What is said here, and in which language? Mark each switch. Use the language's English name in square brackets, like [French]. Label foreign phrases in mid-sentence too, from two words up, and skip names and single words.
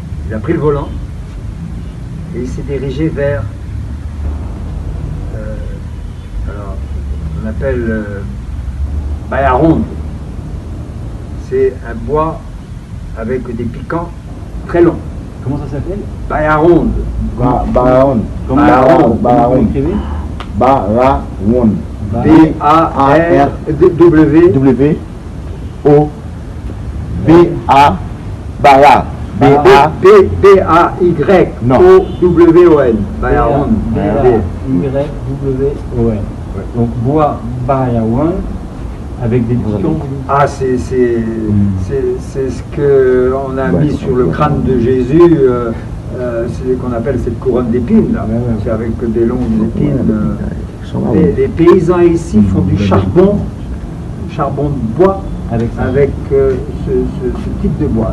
[French] Il a pris le volant et il s'est dirigé vers, alors, on appelle Bayaronde. C'est un bois avec des piquants très longs. Comment ça s'appelle? Bayaronde. Bayaronde. Comment Bayaronde. vous écrivez? Bayaronde. B-A-R-W. B-A. Baya. B-A-Y-O-W-O-N. Bayaronde. B-A-Y-W-O-N. Donc bois Bayaronde avec des piquants. Ah, c'est ce qu'on a mis sur le crâne de Jésus, c'est ce qu'on appelle cette couronne d'épines, là. C'est avec des longues épines. Les paysans ici font du charbon de bois avec ce type de bois.